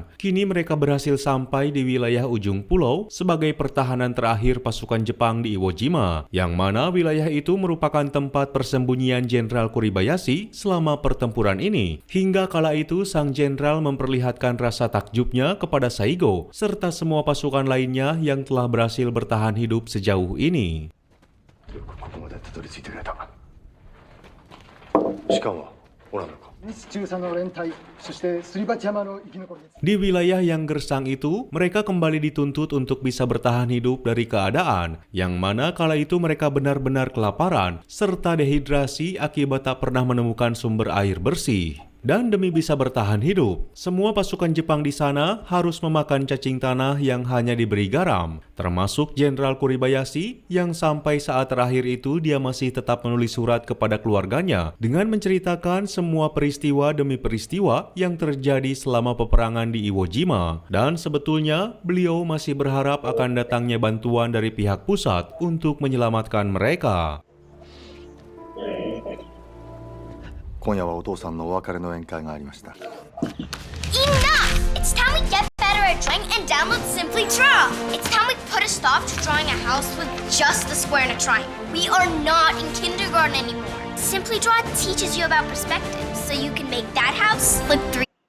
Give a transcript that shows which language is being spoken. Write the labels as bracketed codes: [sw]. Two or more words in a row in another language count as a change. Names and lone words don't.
[id] Kini mereka berhasil sampai di wilayah ujung pulau sebagai pertahanan terakhir pasukan Jepang di Iwo Jima, yang mana wilayah itu merupakan tempat persembunyian Jenderal Kuribayashi selama pertempuran ini. Hingga kala itu sang jenderal memperlihatkan rasa takjubnya kepada Saigo serta semua pasukan lainnya yang telah berhasil bertahan hidup sejauh ini. [ja] しかもおらんのか。日中佐の連隊、そしてすり鉢山の生き残りです。 [id] Di wilayah yang gersang itu, mereka kembali dituntut untuk bisa bertahan hidup dari keadaan yang mana kala itu mereka benar-benar kelaparan serta dehidrasi akibat tak pernah menemukan sumber air bersih. Dan demi bisa bertahan hidup, semua pasukan Jepang di sana harus memakan cacing tanah yang hanya diberi garam, termasuk Jenderal Kuribayashi yang sampai saat terakhir itu dia masih tetap menulis surat kepada keluarganya dengan menceritakan semua peristiwa demi peristiwa yang terjadi selama peperangan di Iwo Jima. Dan sebetulnya beliau masih berharap akan datangnya bantuan dari pihak pusat untuk menyelamatkan mereka. [ja] 今夜はお父さんのお別れの宴会がありました。 [en] Enough! It's time we get better at drawing and download Simply Draw. It's time we put a stop to drawing a house with just a square and a triangle. We are not in kindergarten anymore. Simply Draw teaches you about perspective, so you can make that house look 3.